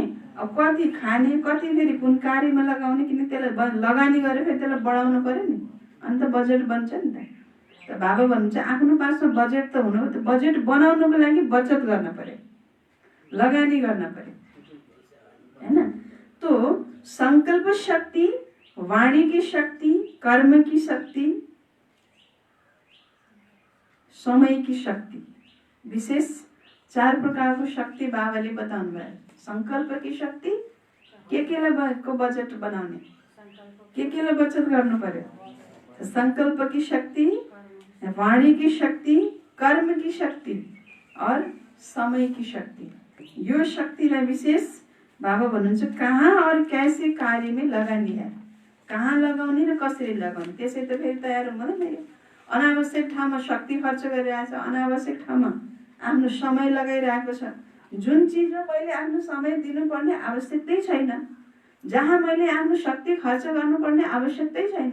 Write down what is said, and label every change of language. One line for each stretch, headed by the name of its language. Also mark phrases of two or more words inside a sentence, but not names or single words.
Nepali: अब कति खाने, कति फेरि कुन कार्यमा लगाउने, किन त्यसलाई लगानी गरेर फेरि त्यसलाई बढाउनु पर्यो नि, अन्त बजेट बन्छ नि त। त बाबा भन्नुहुन्छ आफ्नो पासमा बजेट त हुनु, त बजेट बनाउनको लागि बचत गर्न पर्यो, लगानी गर्न पर्यो, हैन?
Hindi: तो संकल्प शक्ति, वाणी की शक्ति, कर्म की शक्ति, समय की शक्ति,
Nepali: विशेष 4 प्रकारको शक्ति बाबाले बताउनु भयो।
Hindi: संकल्प की शक्ति,
Nepali: के को बजेट बनाउने, के बचत गर्नु पर्यो।
Hindi: संकल्प की शक्ति, वाणी की शक्ति, कर्म की शक्ति और समय की शक्ति।
Nepali: यो शक्तिलाई विशेष बाबा भन्नुहुन्छ
Hindi: कहाँ और कैसे कार्य में
Nepali: लगानी है, कहाँ लगाउने र कसरी लगाउने। त्यसै त फेरि तयार हुँदैन नि। अनावश्यक ठाउँमा शक्ति खर्च गरिरहेछ, अनावश्यक ठाउँमा आफ्नो समय लगाइरहेको छ। जुन चिजमा पहिले आफ्नो समय दिनुपर्ने आवश्यकतै छैन, जहाँ मैले आफ्नो शक्ति खर्च गर्नुपर्ने आवश्यकतै छैन,